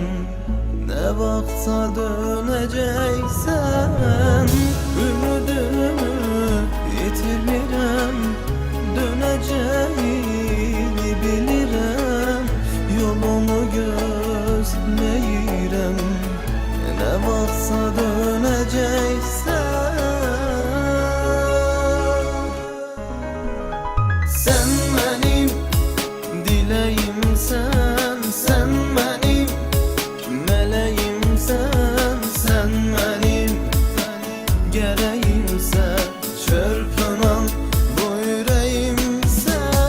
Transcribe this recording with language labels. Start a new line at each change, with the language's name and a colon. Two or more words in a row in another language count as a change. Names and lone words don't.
Azerbaijani: Nə vaxtsa dönəcəksən, ümidimi yitirmirəm, dönəcəyini bilirəm, yolunu gözləyirəm. Nə vaxtsa dönəcəksən.
Turkish: Sen benim dileğimsen, sen benim meleğimsen, sen benim gereğimsen, çırpınan bu yüreğimsen.